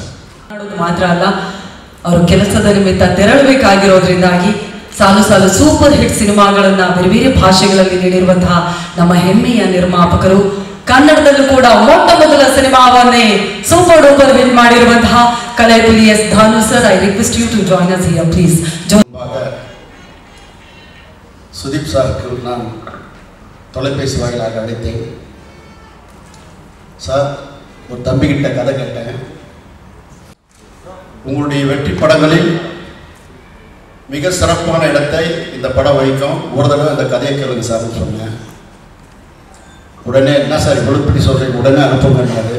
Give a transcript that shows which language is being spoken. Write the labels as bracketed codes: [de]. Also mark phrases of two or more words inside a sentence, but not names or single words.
[kn] ಮಾತ್ರ ಅಲ್ಲ, ಅವರು ಕೆಲಸದ ನಿಮಿತ್ತ ತೆರಳಬೇಕಾಗಿರೋದ್ರಿಂದಾಗಿ ಸಾಲು ಸಾಲು [en] super hit [kn] ಸಿನಿಮಾಗಳನ್ನ ಬೇರೆ ಬೇರೆ ಭಾಷೆಗಳಲ್ಲಿ ನೀಡಿರುವಂತಹ ನಮ್ಮ ಹೆಮ್ಮೆಯ ನಿರ್ಮಾಪಕರು. ಕನ್ನಡದಲ್ಲೂ ಕೂಡ ಮೊಟ್ಟ ಮೊದಲ ಸಿನಿಮಾವನ್ನೇ [en] super duper hit [kn] ಮಾಡಿರುವಂತಹ ಕಲೈಪುರಿ ಎಸ್ ಧಾನು ಸರ್, [en] I request you to join us here please. [ta] சுதீப் சார் நான் தொலைபேசி வாயிலாக அழைத்தேன். சார், ஒரு தம்பிக்கிட்ட கதை கேட்டேன். உங்களுடைய வெற்றி படங்களில் மிக சிறப்பான இடத்தை இந்த படம் வகிக்கும், ஒரு தடவை அந்த கதையை கேளுங்க சார்னு சொன்னேன். உடனே என்ன சார் இவ்வளோ பற்றி சொல்கிறீங்க, உடனே அனுப்புங்கன்னாரு.